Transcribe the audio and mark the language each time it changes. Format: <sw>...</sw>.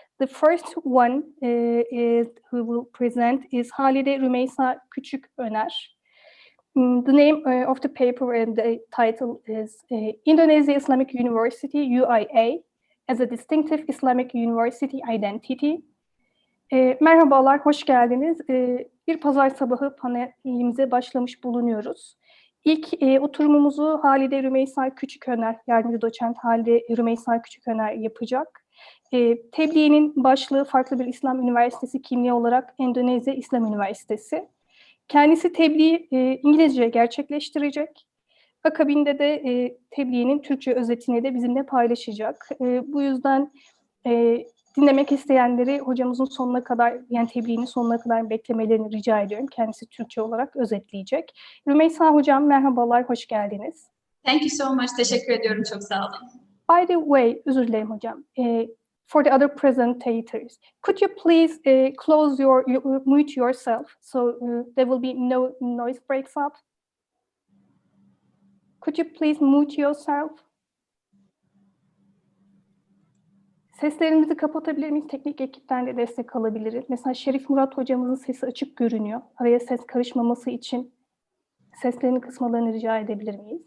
<en>The first one who will present is Halide Rümeysa Küçüköner. The name of the paper and the title is Indonesia Islamic University, UIA, as a Distinctive Islamic University Identity.</en> <tr>Merhabalar, hoş geldiniz. Bir pazar sabahı panelimize başlamış bulunuyoruz. İlk oturumumuzu Halide Rümeysa Küçüköner, yardımcı doçent Halide Rümeysa Küçüköner yapacak. Tebliğinin başlığı farklı bir İslam Üniversitesi kimliği olarak Endonezya İslam Üniversitesi. Kendisi tebliği İngilizce gerçekleştirecek. Akabinde de tebliğinin Türkçe özetini de bizimle paylaşacak. Bu yüzden dinlemek isteyenleri hocamızın sonuna kadar, yani tebliğinin sonuna kadar beklemelerini rica ediyorum. Kendisi Türkçe olarak özetleyecek. Rümeysa hocam merhabalar, hoş geldiniz.</tr> <en>Thank you so much.</en> <tr>Teşekkür ediyorum. Çok sağ olun.</tr> <en>By the way,</en> <tr>özür dilerim hocam.</tr> <en>For the other presentators, could you please close mute yourself so there will be no noise breaks up? Could you please mute yourself?</en> <tr>Seslerimizi kapatabilir miyiz? Teknik ekipten de destek alabiliriz. Mesela Şerif Murat hocamızın sesi açık görünüyor. Araya ses karışmaması için seslerini kısmalarını rica edebilir miyiz?</tr>